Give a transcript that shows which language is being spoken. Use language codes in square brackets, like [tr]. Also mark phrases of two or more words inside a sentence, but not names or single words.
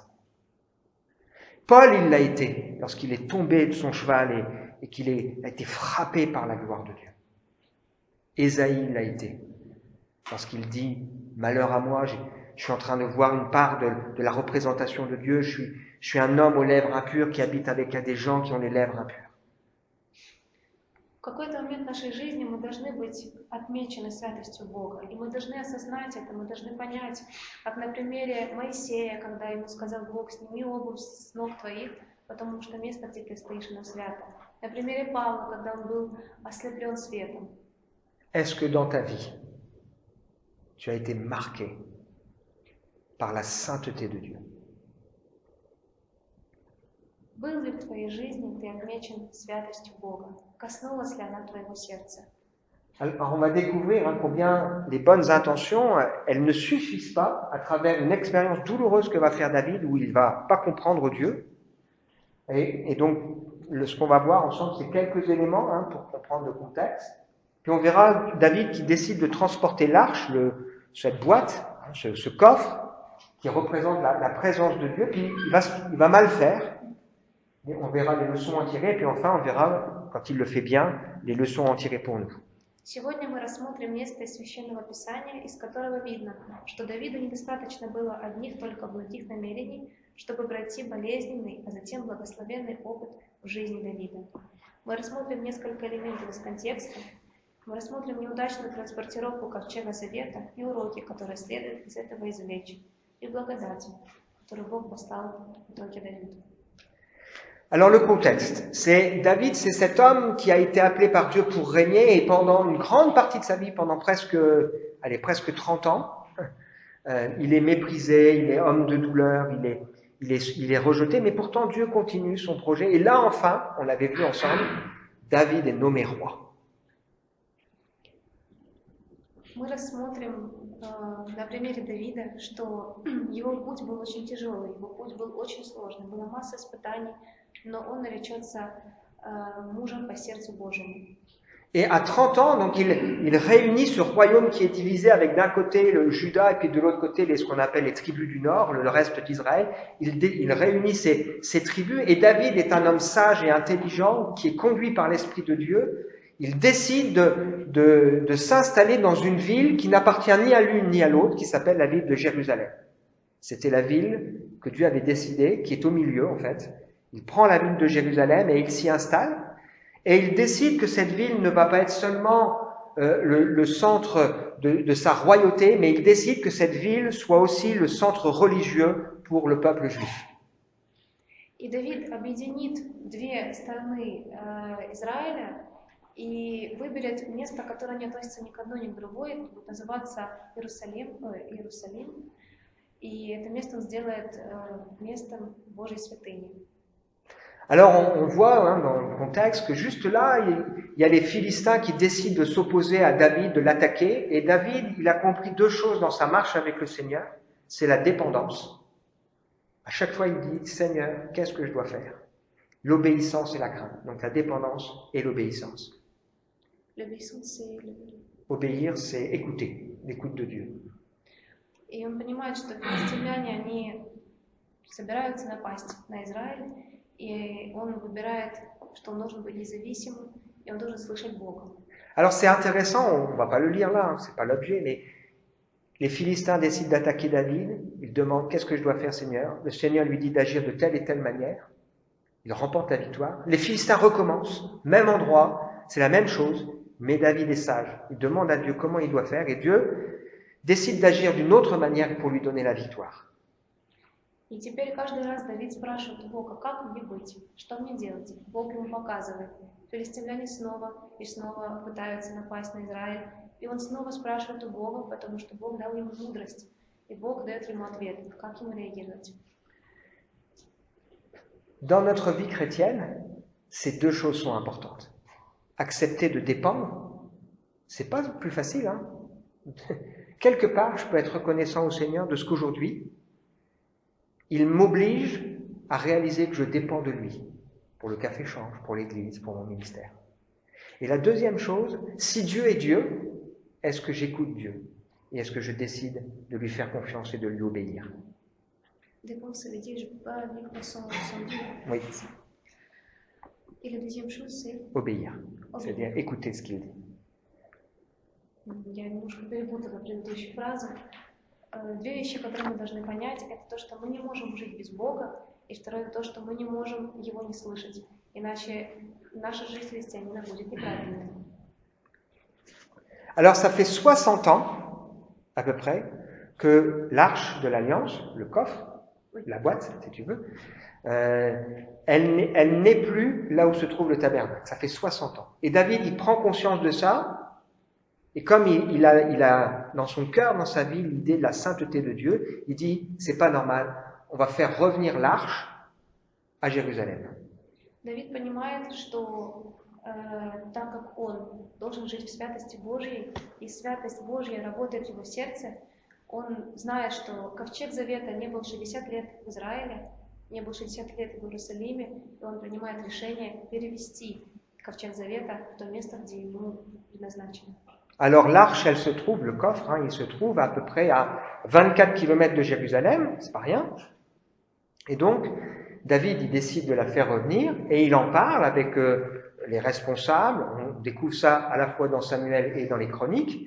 [fr] Paul, il l'a été, lorsqu'il est tombé de son cheval et qu'il a été frappé par la gloire de Dieu. Ésaïe l'a été, lorsqu'il dit « Malheur à moi, je suis en train de voir une part de la représentation de Dieu, je suis un homme aux lèvres impures qui habite avec des gens qui ont les lèvres impures. » [ru] В какой-то момент нашей жизни мы должны быть отмечены святостью Бога, и мы должны осознать это, мы должны понять, как на примере Моисея, когда ему сказал Бог: «Сними обувь с ног твоих, потому что место, где ты стоишь, оно свято». На примере Павла, когда он был ослеплен светом. [fr] Est-ce que dans ta vie, tu as été marqué par la sainteté de Dieu? [ru] Был ли в твоей жизни ты отмечен святостью Бога? Коснулась ли она твоего сердца? [fr] Alors on va découvrir combien les bonnes intentions, elles ne suffisent pas à travers une expérience douloureuse que va faire David où il ne va pas comprendre Dieu. Et donc, ce qu'on va voir ensemble, c'est quelques éléments pour comprendre le contexte. Puis on verra David qui décide de transporter l'arche, cette boîte, ce coffre, qui représente la présence de Dieu, puis il va mal faire. Et on verra les leçons à en tirer, puis enfin on verra, quand il le fait bien, les leçons à en tirer pour nous. [ru] Сегодня мы рассмотрим место из Священного Писания, из которого видно, что Давиду недостаточно было одних только благих намерений, чтобы пройти болезненный, а затем благословенный опыт в жизни Давида. Мы рассмотрим несколько элементов из контекста, мы рассмотрим неудачную транспортировку Ковчега Завета и уроки, которые следует из этого извлечь, и благодать, которую Бог послал в итоге Давиду. [fr] Alors le contexte, c'est David, c'est cet homme qui a été appelé par Dieu pour régner et pendant une grande partie de sa vie, pendant presque 30 ans, il est méprisé, il est homme de douleur, il est rejeté, mais pourtant Dieu continue son projet. Et là enfin, on l'avait vu ensemble, David est nommé roi. [ru] Мы рассмотрим на примере Давида, что его путь был очень тяжелый, его путь был очень сложный, была масса испытаний, но он наречется мужем по сердцу Божьему. [fr] Et à 30 ans, donc il réunit ce royaume qui est divisé avec d'un côté le Juda et puis de l'autre côté ce qu'on appelle les tribus du nord, le reste d'Israël. Il réunit ces tribus et David est un homme sage et intelligent qui est conduit par l'Esprit de Dieu. Il décide de s'installer dans une ville qui n'appartient ni à l'une ni à l'autre, qui s'appelle la ville de Jérusalem. C'était la ville que Dieu avait décidée, qui est au milieu en fait. Il prend la ville de Jérusalem et il s'y installe. Et il décide que cette ville ne va pas être seulement le centre de sa royauté, mais il décide que cette ville soit aussi le centre religieux pour le peuple juif. [ru] И Давид объединит две стороны Израиля и выберет место, которое не относится ни к одной, ни к другой. Это будет называться Иерусалим. И это место он сделает местом Божьей святыни. [fr] Alors on voit dans le contexte que juste là, il y a les Philistins qui décident de s'opposer à David, de l'attaquer. Et David, il a compris deux choses dans sa marche avec le Seigneur. C'est la dépendance. À chaque fois, il dit, Seigneur, qu'est-ce que je dois faire? L'obéissance et la crainte. Donc la dépendance et l'obéissance. L'obéissance, c'est... Obéir, c'est écouter, l'écoute de Dieu. [ru] И он понимает, что филистимляне, они собираются напасть на Израиль, и он выбирает, что он должен быть независимым, и он должен слышать Бога. [fr] Alors c'est intéressant, on ne va pas le lire là, c'est pas l'objet, mais les Philistins décident d'attaquer David, ils demandent qu'est-ce que je dois faire Seigneur? Le Seigneur lui dit d'agir de telle et telle manière, il remporte la victoire. Les Philistins recommencent, même endroit, c'est la même chose, mais David est sage, il demande à Dieu comment il doit faire, et Dieu décide d'agir d'une autre manière pour lui donner la victoire. [ru] И теперь каждый раз Давид спрашивает у Бога, как мне быть, что мне делать. Бог ему показывает. Филистимляне снова и снова пытаются напасть на Израиль. И он снова спрашивает у Бога, потому что Бог дал ему мудрость. И Бог дает ему ответ, как ему реагировать. [fr] Dans notre vie chrétienne, ces deux choses sont importantes. Accepter de dépendre, c'est pas plus facile, hein. Quelque part, je peux être reconnaissant au Seigneur de ce qu'aujourd'hui, il m'oblige à réaliser que je dépends de lui, pour le café change, pour l'église, pour mon ministère. Et la deuxième chose, si Dieu est Dieu, est-ce que j'écoute Dieu? Et est-ce que je décide de lui faire confiance et de lui obéir? Oui. Et la deuxième chose, c'est obéir. C'est-à-dire écouter ce qu'il dit. [ru] Я немножко перепутала предыдущую фразу. Две вещи, которые мы должны понять, это то, что мы не можем жить без Бога, и второе, то, что мы не можем Его не слышать. Иначе наша жизнь христианина будет неправильной. [fr] Alors ça fait 60 ans, à peu près, que l'arche de l'Alliance, le coffre, la boîte, si tu veux, elle n'est plus là où se trouve le tabernacle. Ça fait 60 ans. Et David, il prend conscience de ça, et comme il a dans son cœur, dans sa vie, l'idée de la sainteté de Dieu, il dit, c'est pas normal, on va faire revenir l'arche à Jérusalem. [ru] Давид понимает, что так как он должен жить в святости Божьей, и святость Божья работает в его сердце, он знает, что ковчег Завета не был 60 лет в Израиле, не был 60 лет в Иерусалиме, и он принимает решение перевести ковчег Завета в то место, где ему предназначено. [fr] Alors l'arche, elle se trouve, le coffre, il se trouve à peu près à 24 km de Jérusalem, c'est pas rien. Et donc, David, il décide de la faire revenir, et il en parle avec les responsables. On découvre ça à la fois dans Samuel et dans les chroniques.